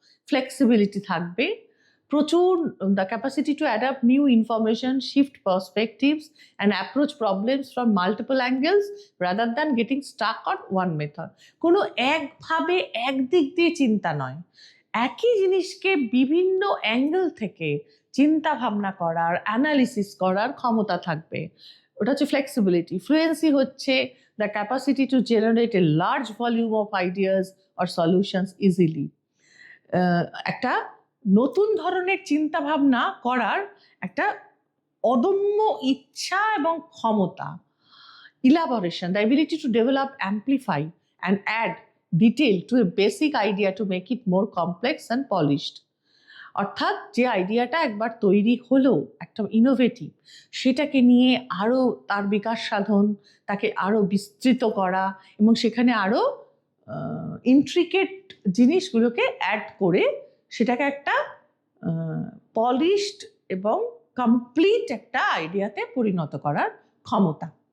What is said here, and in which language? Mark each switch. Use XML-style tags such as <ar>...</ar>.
<bn>Flexibility থাকবে প্রচুর,</bn> <en>The capacity to adapt new information, shift perspectives and approach problems from multiple angles rather than getting stuck on one method.</en> <bn>কোনো একভাবে একদিক দিয়ে চিন্তা নয়, একই জিনিসকে বিভিন্ন অ্যাঙ্গেল থেকে চিন্তা ভাবনা করার, অ্যানালিসিস করার ক্ষমতা থাকবে, ওটা হচ্ছে ফ্লেক্সিবিলিটি। ফ্লুয়েন্সি হচ্ছে</bn> <en>the capacity to generate a large volume of ideas or solutions easily.</en> <bn>একটা নতুন ধরনের চিন্তা ভাবনা করার একটা অদম্য ইচ্ছা এবং ক্ষমতা।</bn> <en>Elaboration, the ability to develop, amplify and add detail to a basic idea to make it more complex and polished.</en> <bn>অর্থাৎ যে আইডিয়াটা একবার তৈরি হলো একটা ইনোভেটিভ, সেটাকে নিয়ে আরও তার বিকাশ সাধন, তাকে আরও বিস্তৃত করা এবং সেখানে আরও ইন্ট্রিকেট জিনিসগুলোকে অ্যাড করে সেটাকে একটা পলিশড এবং কমপ্লিট একটা আইডিয়াতে পরিণত করার ক্ষমতা।</bn>